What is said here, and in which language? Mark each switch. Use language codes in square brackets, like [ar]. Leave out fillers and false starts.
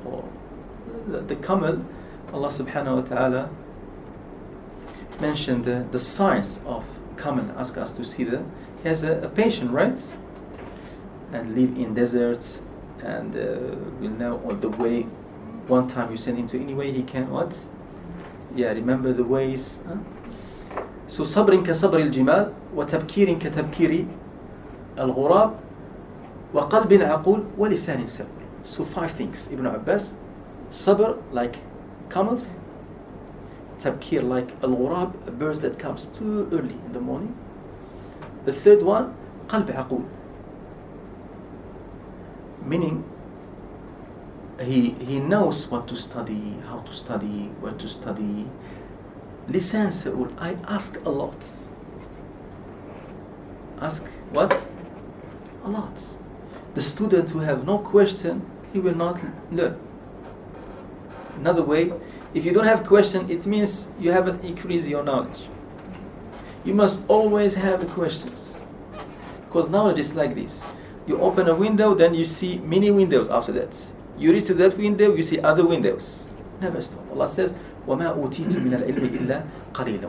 [en] Or the camel, Allah subhanahu wa ta'ala mentioned the signs of camel, ask us to see that. He has a patient, right? And live in deserts, and will know all the way. One time you send him to any way, he can what? Remember the ways. [ar] So صبر كصبر الجمال وتبكير كتبكير الغراب وقلب عقول ولسان سؤول. [en] So 5 things. Ibn Abbas, sabr like camels, tabkir like al-ghurab, birds that comes too early in the morning. The third one, qalb عقول, meaning he knows what to study, how to study, where to study. Lisan sa'ul, I ask a lot. Ask what? A lot. The student who have no question, he will not learn. Another way, if you don't have question, it means you haven't increased your knowledge. You must always have questions, because knowledge is like this. You open a window, then you see many windows after that. You reach to that window, you see other windows. Never stop. Allah says, [ar] وَمَا أُوتِيتُ مِنَ الْعِلْمِ إِلَّا قَلِيلًا.